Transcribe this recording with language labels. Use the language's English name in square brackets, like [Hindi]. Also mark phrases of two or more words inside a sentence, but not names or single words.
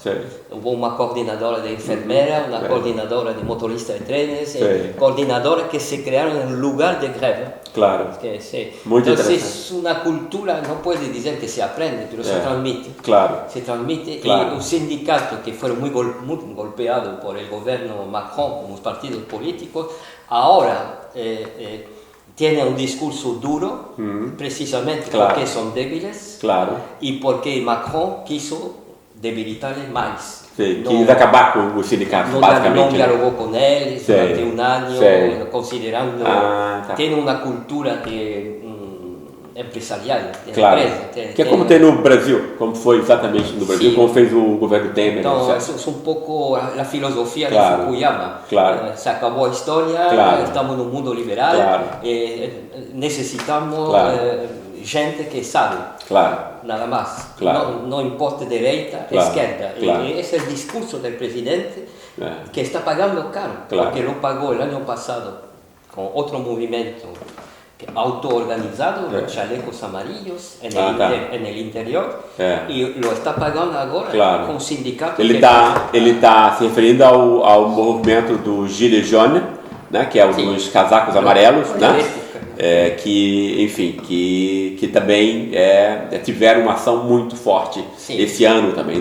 [Portuguese] Houve uma coordenadora de enfermeira, uma coordenadora de motorista de trens, coordenadoras que se criaram em lugar de greve. Muito então, interessante. É uma cultura, não pode dizer que se aprende, mas se transmite. Se transmite e o sindicato, que foi muito golpeado por o governo Macron, com os partidos políticos, agora [Spanish] tienen un discurso duro, precisamente porque son débiles y porque Macron quiso debilitarles más. [Portuguese] Quis acabar com os sindicatos, basicamente. Não dialogou com eles durante um ano, considerando tem uma cultura empresarial, empresa. Que é como tem no Brasil, como foi exatamente no Brasil, como fez o governo Temer. Então, isso é um pouco a filosofia de Fukuyama. Se acabou a história, estamos no mundo liberal, necessitamos gente que sabe, nada mais. Não importa direita, esquerda. E esse é o discurso do presidente que está pagando caro, porque lo pagou o ano passado com outro movimento auto-organizado, [Spanish] los chalecos amarillos en el interior, y lo está pagando [Portuguese] agora com o sindicato. Ele está se referindo ao movimento do Gilets Jaunes, né, que é o dos casacos amarelos, né, que também tiveram uma ação muito forte esse ano também.